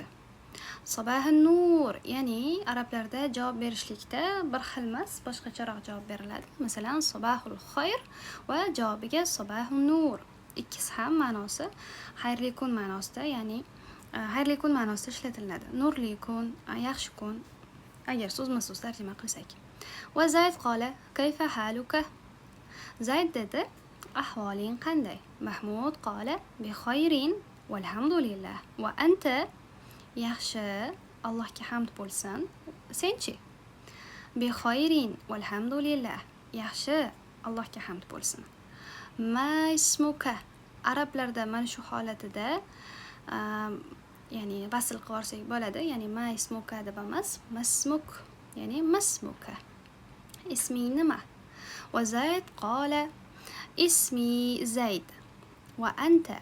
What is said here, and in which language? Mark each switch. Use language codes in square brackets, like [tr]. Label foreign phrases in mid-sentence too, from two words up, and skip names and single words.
[ar] صباح النور, [uz] ya'ni arablarda javob berishlikda bir xil emas, boshqacharoq javob beriladi. Masalan, [ar] صباح الخير [uz] va javobiga [ar] صباح النور. [uz] Ikkisi ham ma'nosi xayrli kun ma'nosida, ya'ni xayrli kun ma'nosida ishlatiladi. Nurli kun, yaxshi kun, agar so'zma-so'z tarjima qilsak. [ar] وزيد قال كيف حالك؟ زيد [uz] dedi ahvoling qanday? [ar] Mahmud قال بخير والحمد لله. وأنت [uz] yaxshi, Allohga hamd bo'lsin. Senchi? [ar] بخير والحمد لله. [uz] yaxshi, Allohga hamd bo'lsin. [ar] ما اسمك? [uz] Arablarda mana shu holatida ya'ni vasl qilib olsak bo'ladi. Ya'ni [ar] ما اسمك [uz] deb emas, masmuk, ya'ni masmuka. Isming nima? [ar] وزيد قال اسمي زيد وأنت.